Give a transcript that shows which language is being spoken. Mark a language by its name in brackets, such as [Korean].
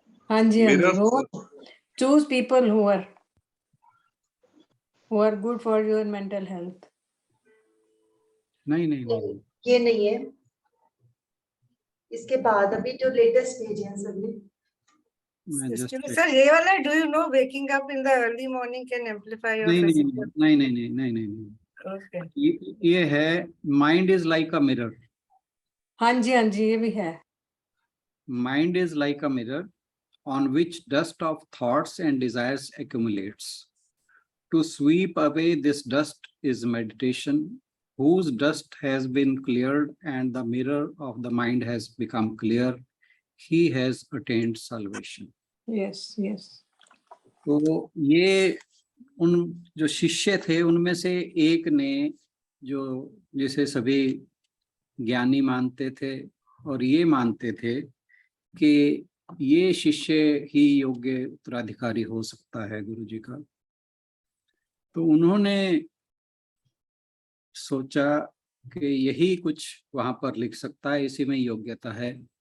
[Hindi] हाँ जी हाँ जी, वो [English] Choose people who are good for your mental health. [Hindi] नहीं नहीं नहीं, नहीं, ये नहीं है। इसके बाद अभी जो लेटेस्ट पेज है सर में। मैं जस्ट [English] Sir, [Hindi] ये वाला, [English] do you know waking up in the early morning can amplify your [Hindi] नहीं नहीं [English] physical? [Hindi] नहीं नहीं नहीं नहीं नहीं नहीं, [English] Okay. [Hindi] ये है [English] Mind is like a mirror. [Hindi] हाँ जी ये भी है। [English] Mind is like a mirror on which dust of thoughts and desires accumulates. To sweep away this dust is meditation, whose dust has been cleared and the mirror of the mind has become clear. He has attained salvation. Yes, yes. [Hindi] तो ये उन जो शिष्य थे उनमें से एक ने, जो जिसे सभी ज्ञानी मानते थे और ये मानते थे कि ये शिष्य ही योग्य उत्तराधिकारी हो सकता है गुरु जी का, तो उन्होंने सोचा कि यही कुछ वहां पर लिख सकता है, इसी में योग्यता है।